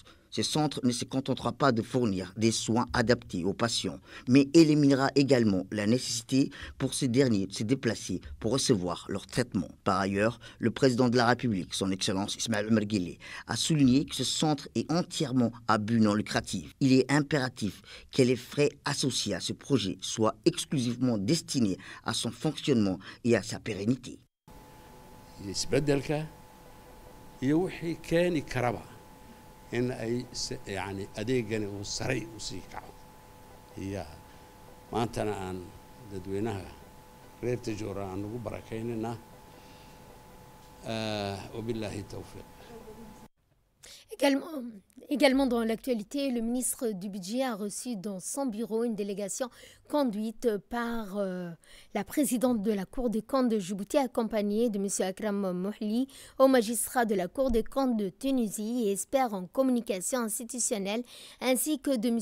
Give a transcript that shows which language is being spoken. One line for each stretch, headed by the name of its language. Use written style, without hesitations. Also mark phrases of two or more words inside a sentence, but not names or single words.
French: Ce centre ne se contentera pas de fournir des soins adaptés aux patients, mais éliminera également la nécessité pour ces derniers de se déplacer pour recevoir leur traitement. Par ailleurs, le président de la République, son Excellence Ismaël Omar Guelleh, a souligné que ce centre est entièrement à but non lucratif. Il est impératif que les frais associés à ce projet soient exclusivement destinés à son fonctionnement et à sa pérennité.
Somali: iyo wixii keeni karaba in ay yani adeegani uu saray u sii kaco iyo maantana aan dadweynaha reer Tajoora aan ugu barakaynayna
Arabic: وبالله التوفيق.
French: Également dans l'actualité, le ministre du Budget a reçu dans son bureau une délégation conduite par la présidente de la Cour des comptes de Djibouti, accompagnée de M. Akram Mohli, au magistrat de la Cour des comptes de Tunisie et expert en communication institutionnelle, ainsi que de M.